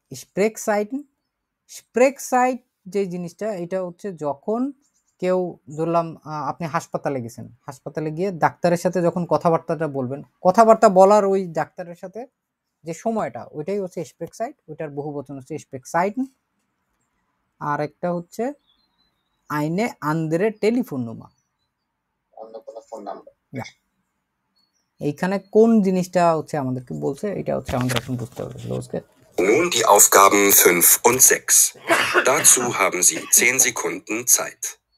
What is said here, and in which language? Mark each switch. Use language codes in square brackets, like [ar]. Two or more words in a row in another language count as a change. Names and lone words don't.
[bn] স্প্রেকসাইট, যে জিনিসটা এটা হচ্ছে যখন কেউ ধরলাম আপনি হাসপাতালে গেছেন, হাসপাতালে গিয়ে ডাক্তারের সাথে যখন কথাবার্তাটা বলবেন, কথাবার্তা বলার ওই ডাক্তারের সাথে যে সময়টা, ওইটাই হচ্ছে স্প্রেকসাইট, ওইটার বহু বচন হচ্ছে স্প্রেকসাইট। আর একটা হচ্ছে [de] eine andere Telefon Nummer, [bn] অন্য কোনো ফোন নাম্বার। এইখানে কোন জিনিসটা হচ্ছে আমাদেরকে বলছে, এটা হচ্ছে আমাদের এখন বুঝতে হবে। [de] Nun die Aufgaben 5 und 6. Dazu haben Sie 10 Sekunden Zeit.